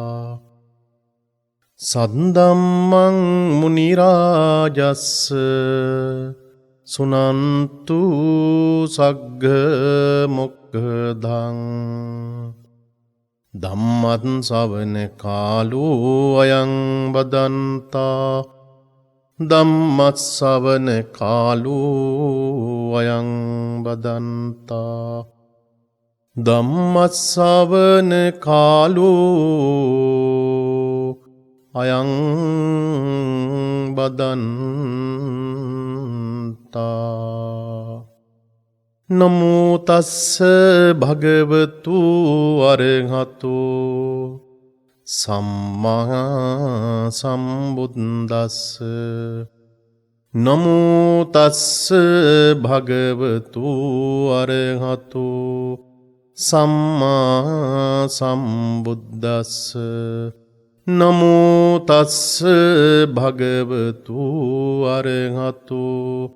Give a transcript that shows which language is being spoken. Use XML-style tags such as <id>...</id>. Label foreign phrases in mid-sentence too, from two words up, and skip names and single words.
<pi>सद्धम्मं मुनिराजस्य सुनन्तु सग्ग मोक्खदं धम्मं श्रवण कालो अयं वदन्ता ධම්මස්සවන කාලෝ අයං බදන්තා ධම්මස්සවන කාලෝ අයං බදන්තා නමෝ තස්ස භගවතු අරහතෝ සම්මා සම්බුද්දස්ස නමෝ තස්ස භගවතු අරහතෝ සම්මා සම්බුද්දස්ස නමෝ තස්ස භගවතු අරහතෝ</pi>